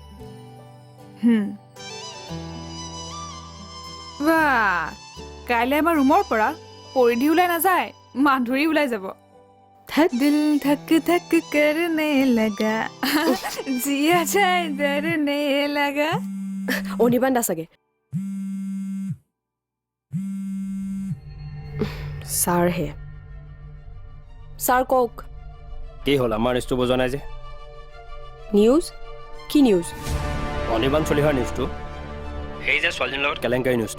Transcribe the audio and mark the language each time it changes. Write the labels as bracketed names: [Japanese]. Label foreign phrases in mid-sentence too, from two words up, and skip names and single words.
[Assamese] বা কাইলৈ আমাৰ ৰুমৰ পৰা পৰিধি ওলাই নাযায় মাধুৰী ওলাই যাব [Hindi] दिल धक धक करने लगा जिया जाए डरने लगा [Assamese] অনিৰ্বাণ দা চাগে ছাৰ হে ছাৰ কওক কি হ'ল আমাৰ নিউজটো বুজা নাই যে নিউজ কি নিউজ অনিৰ্বাণ চলিহাৰ নিউজটো সেই যে ছোৱালীজনীৰ লগত কেলেংকাৰী নিউজটো